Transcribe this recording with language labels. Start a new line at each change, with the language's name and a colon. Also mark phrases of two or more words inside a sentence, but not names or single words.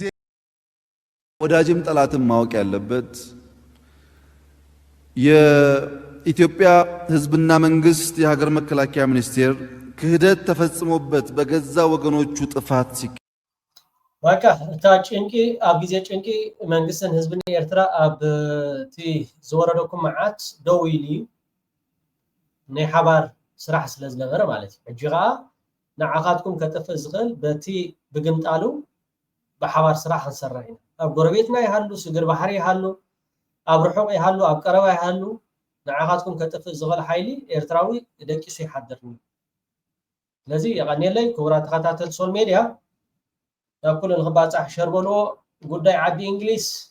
Amharic: ወዳጅም ጠላትም ማወቅ ያለበት የኢትዮጵያ ሕዝብና መንግስት የሀገር መከላከያ ሚኒስቴር ክህደት ተፈጽሞበት በገዛ ወገኖቹ ጥፋት
Tigrinya: በቃ እታ ጭንቂ ኣብ ግዜ ጭንቂ መንግስትን ህዝብን ኤርትራ ኣብ እቲ ዝወረደኩም መዓት ደው ኢሉ ናይ ሓባር ስራሕ ስለ ዝነበረ ማለት እዩ ሕጂ ከዓ ንዓኻትኩም ከጥፍእ ዝኽእል በቲ ብግምጣሉ ብሓባር ስራሕ ክንሰርሕ ኢና ኣብ ጎረቤትና ይሃሉ ስግር ባሕሪ ይሃሉ ኣብ ርሑቕ ይሃሉ ኣብ ቀረባ ይሃሉ ንዓኻትኩም ከጥፍእ ዝኽእል ሓይሊ ኤርትራዊ ደቂሱ ይሓድርኒ ስለዚ የቐኒለይ ክቡራት ተኸታተልቲ
English: social media
Tigrinya: ናብ ኩሉ ንኽባፃሕ ሸርበልዎ ጉዳይ ዓዲ እንግሊዝ